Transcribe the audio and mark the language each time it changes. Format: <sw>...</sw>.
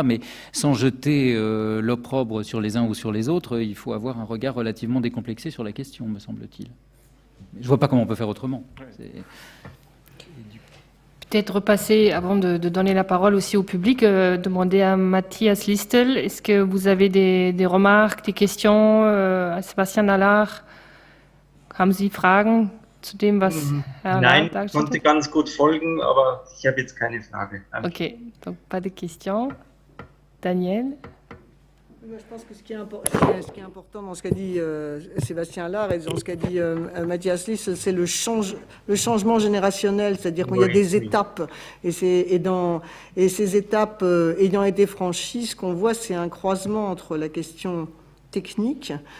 <fr>Mais sans jeter l'opprobre sur les uns ou sur les autres, il faut avoir un regard relativement décomplexé sur la question, me semble-t-il. Je vois pas comment on peut faire autrement. Peut-être repasser, avant de donner la parole aussi au public, demander à Matthias Listel, est-ce que vous avez des remarques, des questions à Sebastian Allard?</fr> <de>Haben Sie Fragen zu dem, was Herr Nein, Allard ich konnte ganz gut folgen, aber ich habe jetzt keine Frage. Danke.</de> <fr>Ok, donc pas de questions. Daniel? Je pense que ce qui est important dans ce qu'a dit Sébastien Allard et dans ce qu'a dit Mathias Lissel, c'est le changement générationnel, c'est-à-dire qu'il y a des étapes, et ces étapes ayant été franchies, ce qu'on voit, c'est un croisement entre la question technique,</fr>